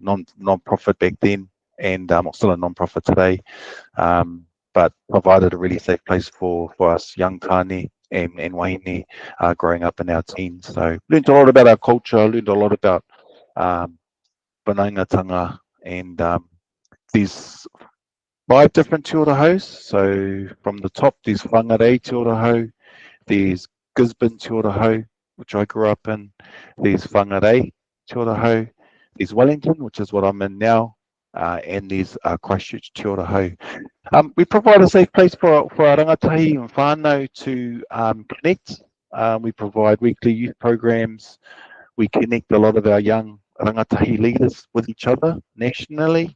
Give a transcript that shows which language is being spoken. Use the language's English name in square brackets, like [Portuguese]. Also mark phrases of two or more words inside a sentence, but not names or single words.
[English] Non-profit back then, and still a non-profit today, but provided a really safe place for us young tāne and wahine growing up in our teens. So learned a lot about our culture, learned a lot about whanaungatanga, and there's 5 different Te Ora Hous. So from the top, there's Whangarei Te Ora Hou, there's Gisborne Te Ora Hou, which I grew up in, there's Whangarei Te Ora Hou, there's Wellington, which is what I'm in now, and there's Christchurch Te Ora Hou. We provide a safe place for our rangatahi and whānau to connect. We provide weekly youth programs. We connect a lot of our young rangatahi leaders with each other nationally.